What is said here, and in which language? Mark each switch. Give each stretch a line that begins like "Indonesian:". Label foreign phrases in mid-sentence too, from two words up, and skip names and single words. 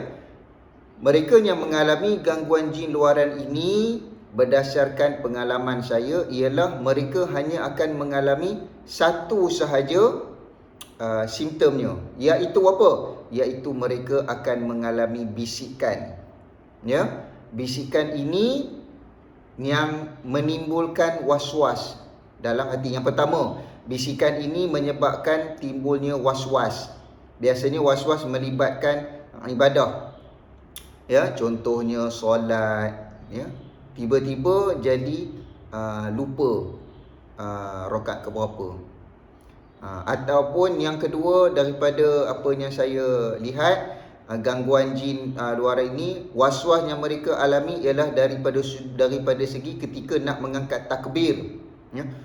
Malay: Mereka yang mengalami gangguan jin luaran ini, berdasarkan pengalaman saya, ialah mereka hanya akan mengalami satu sahaja simptomnya, iaitu apa? Iaitu mereka akan mengalami bisikan. Ya, bisikan ini yang menimbulkan was-was, dalam hati. Yang pertama, bisikan ini menyebabkan timbulnya was-was. Biasanya was-was melibatkan ibadah. Ya, contohnya solat, ya. Tiba-tiba jadi lupa rakaat keberapa. Ataupun yang kedua, daripada apa yang saya lihat, gangguan jin luaran ini, was-was yang mereka alami ialah daripada segi ketika nak mengangkat takbir, ya.